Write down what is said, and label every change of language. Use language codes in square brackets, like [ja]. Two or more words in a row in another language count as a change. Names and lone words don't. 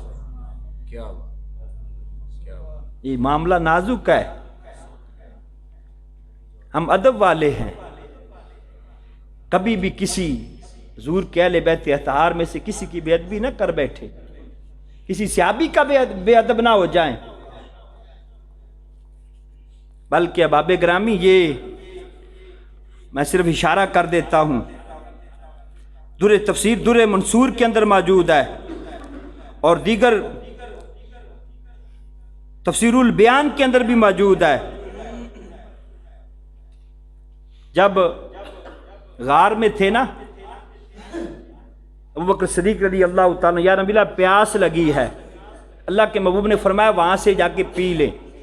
[ur] یہ معاملہ نازک ہے، ہم ادب والے ہیں، کبھی بھی کسی حضور کے اہل بیت اطہار میں سے کسی کی بے ادبی نہ کر بیٹھے، کسی صحابی کا بے ادب نہ ہو جائیں، بلکہ احباب گرامی یہ میں صرف اشارہ کر دیتا ہوں، در تفسیر در منصور کے اندر موجود ہے اور دیگر تفسیر البیان کے اندر بھی موجود ہے۔ جب غار میں تھے نا ابوبکر صدیق [ar] رضی اللہ تعالیٰ، یا نبی اللہ [ur] پیاس لگی ہے، اللہ کے محبوب نے فرمایا وہاں سے جا کے پی لیں۔